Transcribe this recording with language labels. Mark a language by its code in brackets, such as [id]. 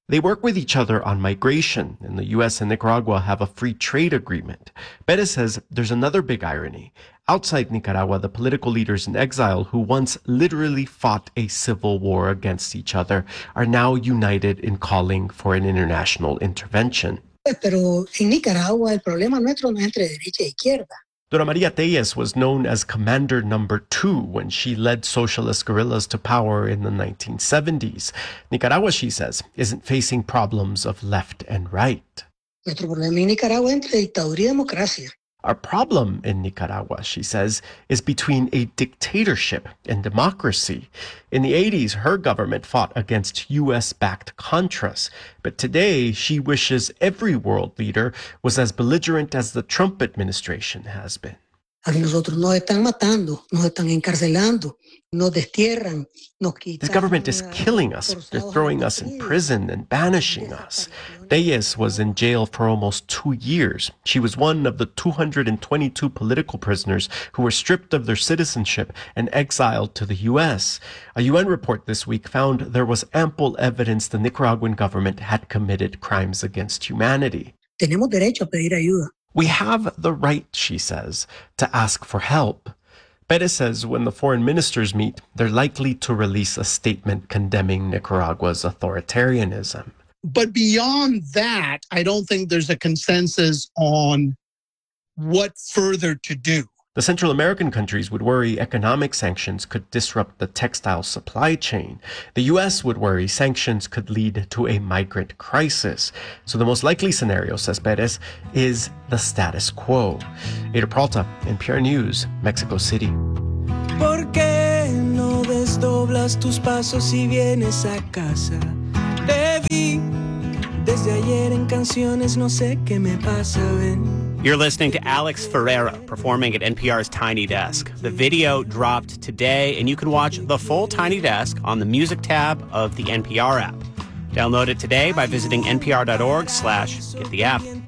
[en] They work with each other on migration, and the U.S. and Nicaragua have a free trade agreement. Perez says there's another big irony. Outside Nicaragua, the political leaders in exile who once literally fought a civil war against each other are now united in calling for an international intervention. [es] Pero en Nicaragua el problema nuestro no es entre derecha y izquierda. [en] Dora María Téllez was known as Commander Number 2 when she led socialist guerrillas to power in the 1970s. Nicaragua, she says, isn't facing problems of left and right. [es] Nuestro problema en Nicaragua es entre dictadura y democracia. [en] Our problem in Nicaragua, she says, is between a dictatorship and democracy. In the 80s, her government fought against U.S.-backed Contras. But today, she wishes every world leader was as belligerent as the Trump administration has been. [es] A nosotros nos están matando, nos están encarcelando. [en] The government is killing us. They're throwing us in prison and banishing us. Reyes was in jail for almost 2 years. She was one of the 222 political prisoners who were stripped of their citizenship and exiled to the U.S. A UN report this week found there was ample evidence the Nicaraguan government had committed crimes against humanity. We have the right, she says, to ask for help. Perez says when the foreign ministers meet, they're likely to release a statement condemning Nicaragua's authoritarianism. But beyond that, I don't think there's a consensus on what further to do. The Central American countries would worry economic sanctions could disrupt the textile supply chain. The U.S. would worry sanctions could lead to a migrant crisis. So the most likely scenario, says Perez, is the status quo. Ada Peralta, NPR News, Mexico City. [es] ¿Por qué no desdoblas tus pasos y vienes a casa? Te vi desde ayer en canciones, no sé qué me pasa, ven. [en] You're listening to Alex Ferreira performing at NPR's Tiny Desk. The video dropped today, and you can watch the full Tiny Desk on the Music tab of the NPR app. Download it today by visiting npr.org/get the app.